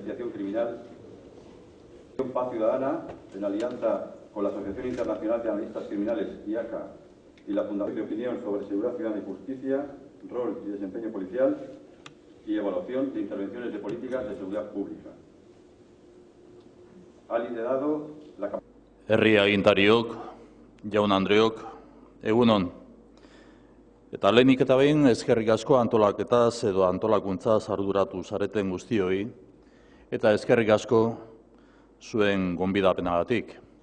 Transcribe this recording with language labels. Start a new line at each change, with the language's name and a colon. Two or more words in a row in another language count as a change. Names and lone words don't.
Spanish: Investigación Criminal, Paz Ciudadana, en alianza con la Asociación Internacional de Analistas Criminales, IACA, y la Fundación de Opinión sobre Seguridad Ciudadana y Justicia, Rol y Desempeño Policial, y Evaluación de Intervenciones de Políticas de Seguridad Pública. Ha liderado la campaña.
Basque: Herri agintariok, jaun Andreok, egunon. Eta lehenik eta behin eskerrik asko antolaketaz edo antolakuntzaz arduratu zareten guztioi, eta eskerrik asko zuen gonbidapenagatik.